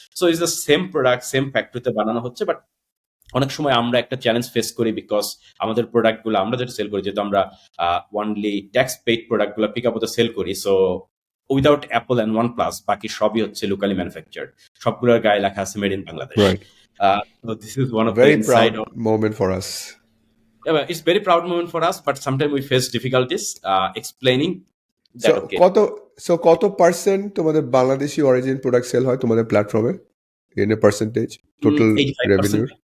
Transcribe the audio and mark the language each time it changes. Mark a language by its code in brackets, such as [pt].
[bn] So is the same product same ফ্যাক্টরিতে বানানো হচ্ছে, বাট অনেক সময় আমরা একটা চ্যালেঞ্জ ফেস করি বিকজ আমাদের প্রোডাক্টগুলো আমরা যেটা সেল করি, যেহেতু আমরা ওয়ানলি ট্যাক্স পেইড প্রোডাক্টগুলো পিকআপতে সেল করি, so without Apple and OnePlus বাকি সবই হচ্ছে লোকালি ম্যানুফ্যাকচার্ড, সবগুলোর গায়ে লেখা আছে made in Bangladesh. [en] So this is one of the very inside proud moment for us. Yeah, it's very proud moment for us, but sometimes we face difficulties explaining that. Okay. [bn] কত percent তোমাদের Bangladeshi origin product sell হয় তোমাদের প্ল্যাটফর্মে in a percentage total revenue?